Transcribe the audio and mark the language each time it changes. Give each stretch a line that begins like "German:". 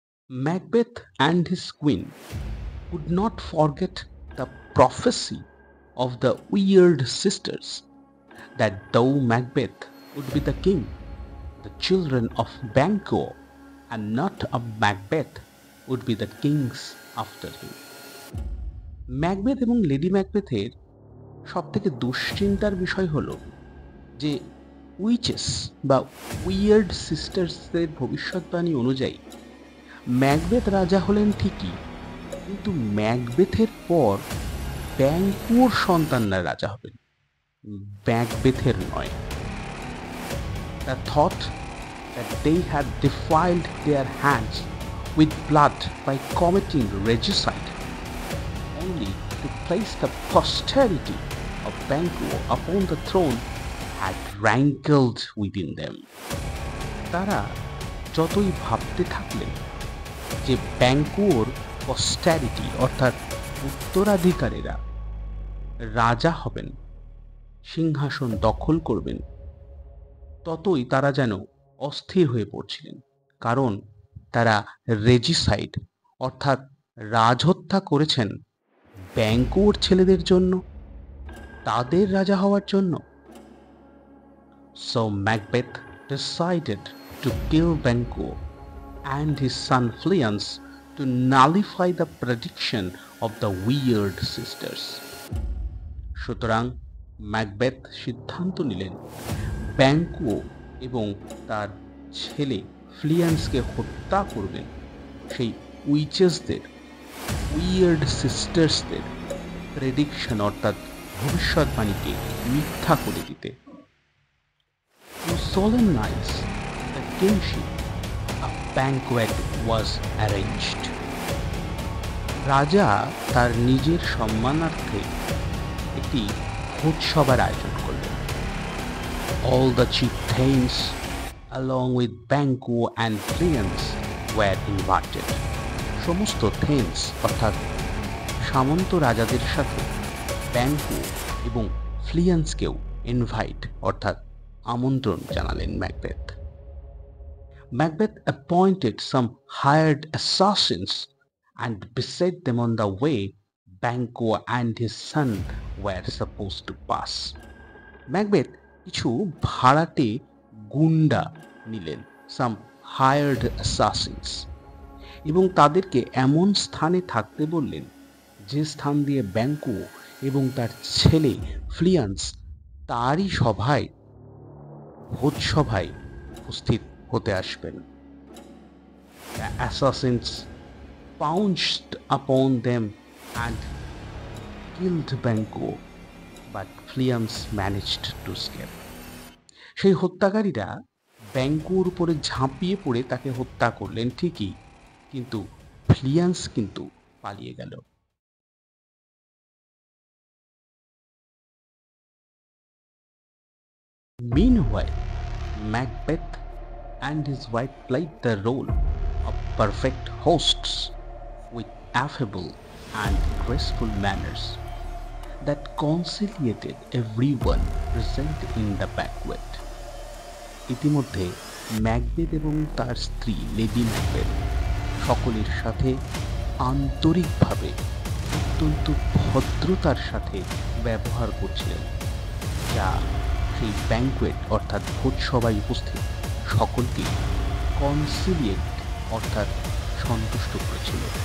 English: Macbeth and his queen could not forget the prophecy of the weird sisters that though Macbeth would be the king, the children of Banquo and not of Macbeth would be the kings after him.
Bangla: Macbeth এবং lady ম্যাকবেথের সবথেকে দুশ্চিন্তার বিষয় হলো যে witches বা weird সিস্টার্সদের ভবিষ্যৎবাণী অনুযায়ী Macbeth রাজা হলেন ঠিকই, কিন্তু ম্যাকবেথের পর ব্যাঙ্কুর সন্তানরা রাজা হবেন, ম্যাকবেথের নয়।
English: The thought that they had defiled their hands with blood by committing regicide only to place the posterity of Banquo upon the throne had rankled within them.
Bangla: তারা যতই ভাবতে থাকলেন যে ব্যাঙ্কুর পস্টারিটি অর্থাৎ উত্তরাধিকারীরা রাজা হবেন, সিংহাসন দখল করবেন, ততই তারা যেন অস্থির হয়ে পড়ছিলেন, কারণ তারা রেজিসাইড অর্থাৎ রাজহত্যা করেছেন ব্যাঙ্কুর ছেলেদের জন্য, তাদের রাজা হওয়ার জন্য।
English: So Macbeth decided to kill Banquo and his son Fleance to nullify the prediction of the weird sisters.
Bangla: সুতরাং ম্যাকবেথ সিদ্ধান্ত নিলেন ব্যাঙ্কুও এবং তার ছেলে ফ্লিয়ান্সকে হত্যা করবেন সেই উইচেসদের, উইয়ার্ড সিস্টার্সদের প্রেডিকশন অর্থাৎ ভবিষ্যৎবাণীকে মিথ্যা করে দিতে।
English: To solemnize the kingship, a banquet was arranged.
Bangla: রাজা তার নিজের সম্মানার্থে একটি ভোজসভার আয়োজন করলেন।
English: All the chief thanes along with Banquo and Fleance were invited.
Bangla: সমস্ত থেন্স অর্থাৎ সামন্ত রাজাদের সাথে ব্যাঙ্কো এবং ফ্লিয়ান্সকেও ইনভাইট অর্থাৎ আমন্ত্রণ জানালেন Macbeth.
English: Macbeth appointed some hired assassins and beset them on the way Banquo and his son were supposed to pass.
Bangla: Macbeth কিছু ভাড়াটে গুন্ডা নিলেন,
English: some hired assassins,
Bangla: এবং তাদেরকে এমন স্থানে থাকতে বললেন যে স্থান দিয়ে ব্যাঙ্কো এবং তার ছেলে ফ্লিয়ান্স তারই সভায় ভোজসভায় উপস্থিত হতে আসবেন।
English: The assassins pounced upon them and killed Banquo, but Fleance managed to escape.
Bangla: সেই হত্যাকারীরা ব্যাঙ্কোর উপরে ঝাঁপিয়ে পড়ে তাকে হত্যা করলেন ঠিকই, কিন্তু ফ্লিয়ান্স কিন্তু পালিয়ে গেল।
English: Meanwhile, Macbeth and his wife played the role of perfect hosts with affable and graceful manners that conciliated everyone present in the banquet.
Bangla: ইতিমধ্যে ম্যাকবেথ এবং তার স্ত্রী লেডি ম্যাকবেথ সকলের সাথে আন্তরিকভাবে অত্যন্ত ভদ্রতার সাথে ব্যবহার করছিলেন, যা সেই ব্যাঙ্কুয়েট অর্থাৎ ভোজসভায় উপস্থিত সকলকে কনসিলিয়েট অর্থাৎ সন্তুষ্ট করেছিল।